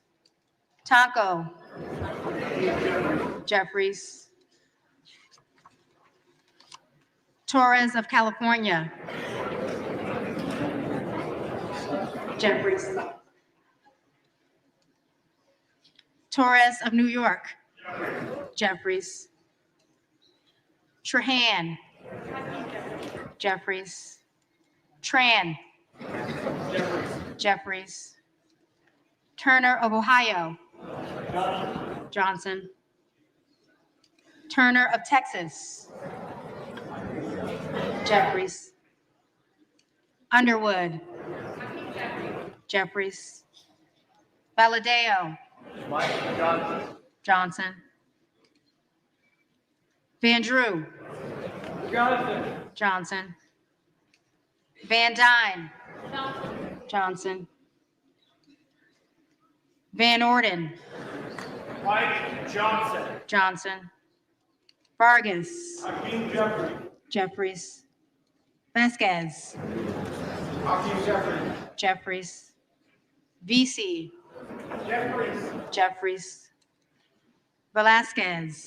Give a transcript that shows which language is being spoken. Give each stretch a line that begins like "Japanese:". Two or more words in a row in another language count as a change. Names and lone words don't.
English: Taco. Jeffries. Torres of California. Jeffries. Torres of New York. Jeffries. Trahan. Jeffries. Tran. Jeffries. Turner of Ohio. Johnson. Turner of Texas. Jeffries. Underwood. Jeffries. Valadeo. Johnson. Van Drew. Johnson. Van Dyne. Johnson. Van Orden. Johnson. Vargas. Jeffries. Vasquez. Jeffries. VC. Jeffries. Velasquez.